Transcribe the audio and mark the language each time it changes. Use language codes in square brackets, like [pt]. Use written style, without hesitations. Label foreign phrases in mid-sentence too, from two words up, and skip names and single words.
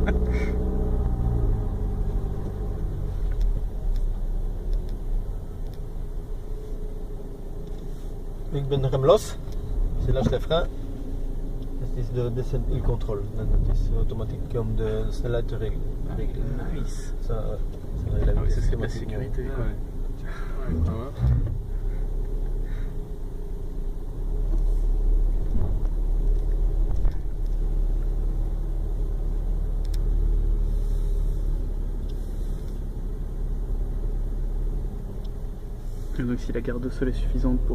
[nl] Ik ben de rem los. Als je [fr] lâche les freins, [nl] het is de descente-controle. Het is automatiek om de snelheid te regelen. Nice. [fr] Ça règle Ah oui, ça c'est de la automatiquement. sécurité quoi. Ouais. Et donc si la garde au sol est suffisante pour...